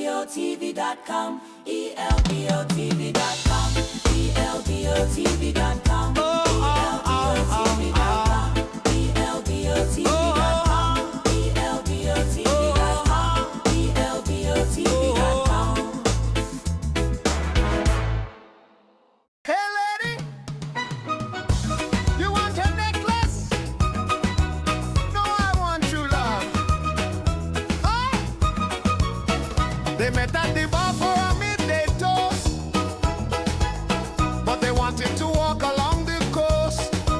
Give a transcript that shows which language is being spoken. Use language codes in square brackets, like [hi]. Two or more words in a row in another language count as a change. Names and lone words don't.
[en] ElboTV.com, ElboTV.com, ElboTV.com, ElboTV.com, ElboTV.com, ElboTV.com, ElboTV.com. Hey lady, you want a necklace? No, I want true love. Oh! They met at the bar for a midday toast, but they wanted to walk along the coast.